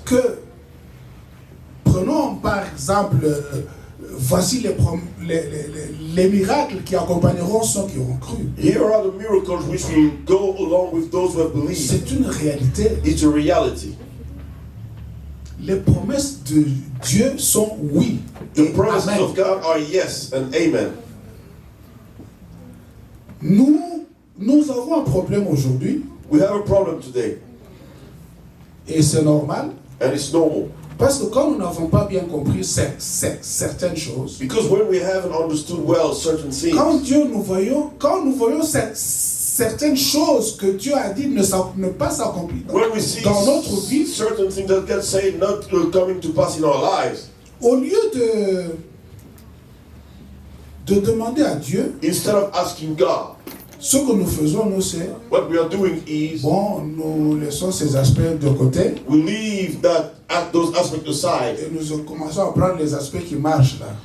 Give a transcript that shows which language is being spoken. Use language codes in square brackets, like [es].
[fr] que, prenons par exemple, voici les miracles qui accompagneront ceux qui auront cru. [en] here are the miracles which will go along with those who have believed. [fr] C'est une réalité. [en] It's a reality. [fr] Les promesses de Dieu sont oui. [en] The [fr] Et [en] promises [fr] amen. [en] of God are yes and amen. [fr] Nous avons un problème aujourd'hui, [en] We have a problem today, [fr] et c'est normal, [en] and it's normal. [fr] parce que quand nous n'avons pas bien compris certaines choses, [en] Because when we haven't understood well certain things, [fr] quand nous voyons certaines choses que Dieu a dit ne pas s'accomplir [en] when we see [fr] dans notre vie, [en] certain things that God said not coming to pass in our lives, [fr] au lieu de demander à Dieu, [en] instead of asking God, [fr] ce que nous faisons, nous, c'est, [en] what we are doing is [fr] bon, nous laissons ces aspects de côté [en] we leave those aspects aside, [fr] et nous commençons à prendre les aspects qui marchent là.